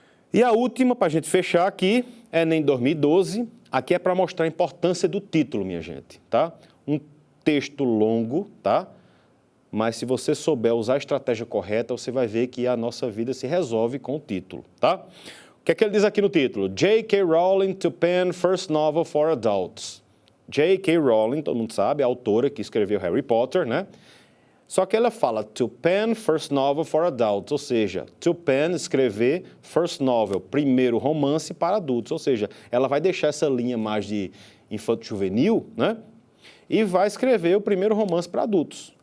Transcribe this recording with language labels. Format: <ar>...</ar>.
<pt>E a última, para a gente fechar aqui, é Enem 2012. Aqui é para mostrar a importância do título, minha gente, tá? Um texto longo, tá? Mas se você souber usar a estratégia correta, você vai ver que a nossa vida se resolve com o título, tá? O que é que ele diz aqui no título?</pt> <en>J.K. Rowling to pen first novel for adults.</en> <pt>J.K. Rowling, todo mundo sabe, a autora que escreveu Harry Potter, né? Só que ela fala</pt> <en>to pen first novel for adults,</en> <pt>ou seja, to pen, escrever, first novel, primeiro romance para adultos. Ou seja, ela vai deixar essa linha mais de infanto-juvenil, né? E vai escrever o primeiro romance para adultos.</pt>